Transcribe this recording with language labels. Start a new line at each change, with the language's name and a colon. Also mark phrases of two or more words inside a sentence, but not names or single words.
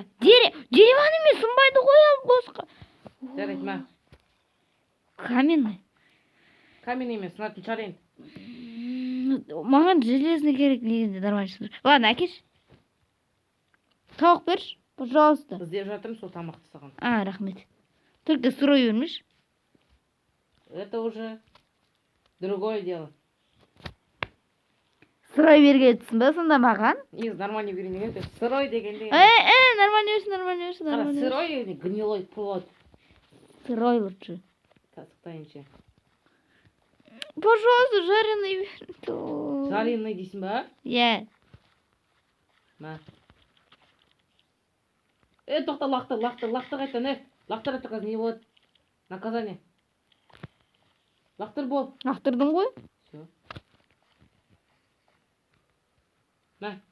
Kazakh: Деревянный мен сынбайды қоям босқа. Жарайды, мә.
Russian: Каменный.
Kazakh: Камень емес, сынатын шығар енді. Маған железный керек негізінде нормально. Ладно, әкеш. Тауық берші, пожалуйста. Іздеп жатырмын сол тамақты саған. Рахмет.
Russian: Только сырой бермеш. Это уже другое дело.
Kazakh: Сырой бергенсің ба сонда маған? Негізі нормально берейін деген, сырой деген деген. Нормально берші. Қара,
Russian: сырой или гнилой плод? Сырой лучше.
Kazakh: Тасықтайыншы.
Russian: Пожалуйста, жареный бер.
Kazakh: Жареный дейсің ба? Иә. Мә. Тоқта, лақтыр қайттан, лақтыр әтті қазір не болады? Наказание. Лақтыр бол. Лақтырдың ғой? Все. Мә.